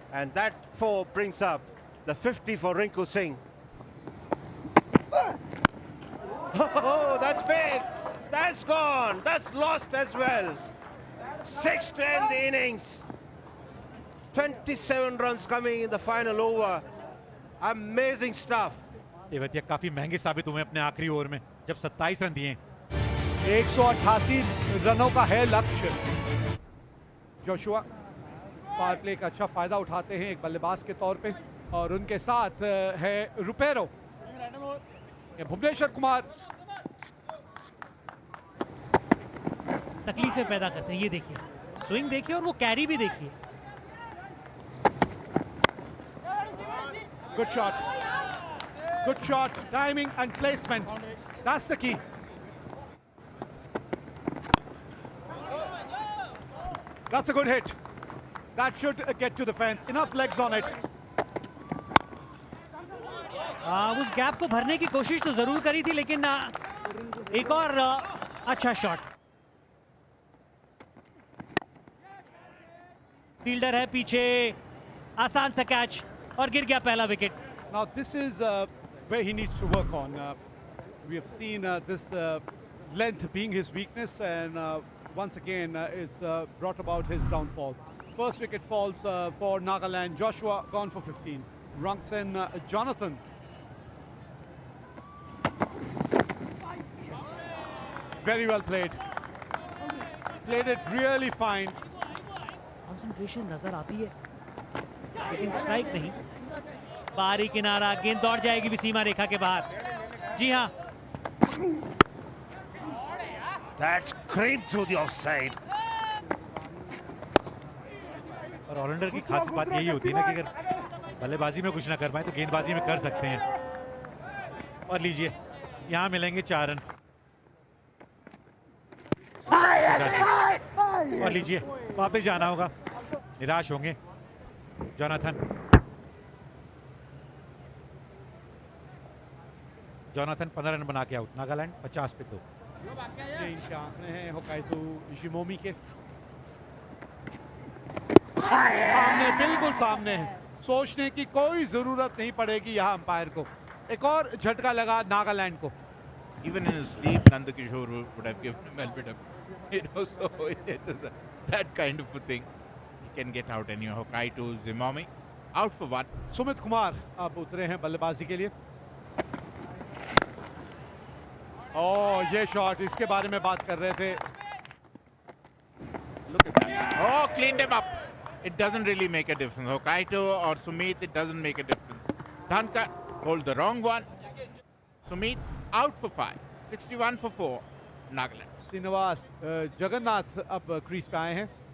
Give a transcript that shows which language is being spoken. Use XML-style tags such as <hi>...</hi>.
<en>And that 4 brings up the 50 for Rinku Singh. Oh, that's big. That's gone. That's lost as well. 6 to end the innings. 27 runs coming in the final over. Amazing stuff.</en> <hi>Tewatia काफी महंगे साबित हुए अपने आखिरी over में, जब 27 run दिए. 188 रनों का है लक्ष्य. जोशुआ पावर प्ले का अच्छा फायदा उठाते हैं एक बल्लेबाज के तौर पे, और उनके साथ है रुपेरो. भुवनेश्वर कुमार तकलीफें पैदा करते हैं. ये देखिए, स्विंग देखिए और वो कैरी भी देखिए.</hi> <en>Good shot. Good shot. Timing and placement. That's the key. That's a good hit. That should get to the fence. Enough legs on it.</en> <hi>उस गैप को भरने की कोशिश तो जरूर करी थी, लेकिन एक और अच्छा शॉट. फील्डर है पीछे, आसान सा कैच और गिर गया पहला wicket.</hi> <en>Now this is where he needs to work on. We have seen this length being his weakness, and once again it's brought about his downfall. First wicket falls for Nagaland. Joshua gone for 15. Wrongson, Jonathan. Very well played. Played it really fine.</en> <hi>Concentration नजर आती है, लेकिन strike नहीं. बाहरी किनारा, गेंद दौड़ जाएगी भी सीमा रेखा के बाहर. जी हाँ,</hi> <en>That's creeped through the offside.</en> <hi>और ऑलराउंडर की खास बात यही होती है ना, कि अगर बल्लेबाजी में कुछ ना कर पाए तो गेंदबाजी में कर सकते हैं. और लीजिए, यहाँ मिलेंगे 4 रन. और लीजिए, वापस जाना होगा. निराश होंगे जोनाथन. जोनाथन 15 रन बना के आउट. नागालैंड 50 पे 2. ये इनके आंकड़े हैं होकाइतो शिमोमी के सामने, बिल्कुल सामने है. सोचने की कोई जरूरत नहीं पड़ेगी यहाँ अंपायर को. एक और झटका लगा नागालैंड को.</hi> <en>Even in his sleep, Nandakishore would have given him a bit of, so it is that kind of a thing. He can get out anyhow. Hokaito Zimomi out for 1.</en> <hi>Sumit Kumar अब उतरे हैं बल्लेबाजी के लिए. ओह, ये शॉट, इसके बारे में बात कर रहे थे.</hi> <en>Look at that. Oh, cleaned him up. It doesn't really make a difference. Hokaito or Sumit, it doesn't make a difference. Dhankar hold the wrong one. Sumit out for 5. 61 for 4. Nagaland.</en> <hi>Srinivas Jagannath अब crease पे आए हैं.</hi>